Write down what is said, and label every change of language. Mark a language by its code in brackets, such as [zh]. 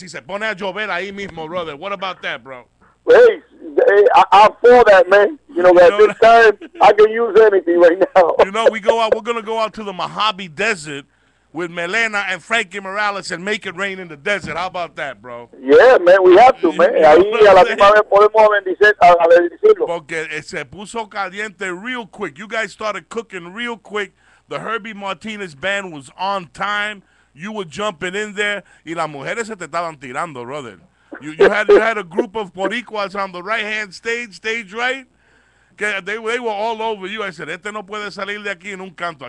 [en] He said, [es] "Pone a llover ahí mismo, [en] brother." What about that, bro? Hey, I'm for that, man. You know, at this time, I can use anything right now. You know, we're gonna go out to the Mojave Desert with Melena and Frankie Morales and make it rain in the desert. How about that, bro? Yeah, man, we have to, man. [es] Ahí a la misma vez podemos bendecirlo. Porque se puso caliente [en] real quick. You guys started cooking real quick. The Herbie Martinez band was on time. You were jumping in there, [es] y las mujeres se te estaban tirando, brother. [en] You had a group of boricuas on the right-hand stage right. [es] Que [en] they were all over you. I said, [es] este no puede salir de aquí en un canto.